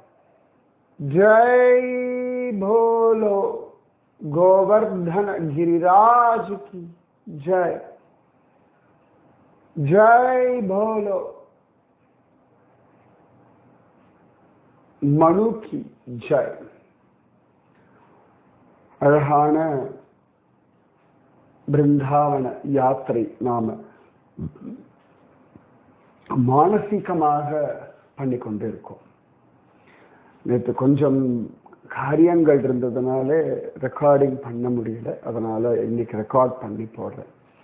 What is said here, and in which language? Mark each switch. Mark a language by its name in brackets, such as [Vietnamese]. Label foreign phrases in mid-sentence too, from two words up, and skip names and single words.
[Hindi] जय भोलो गोवर्धन गिरिराज की जय। जय भोलो मनु की जय। [Tamil] அழகான பிருந்தாவன யாத்திரை நாம மானசீகமாக பண்ணி கொண்டிருக்கோம். நேற்று கொஞ்சம் காரியங்கள் இருந்ததுனால ரெக்கார்டிங் பண்ண முடியல, அதனால இன்னைக்கு ரெக்கார்ட் பண்ணி போடுறேன்.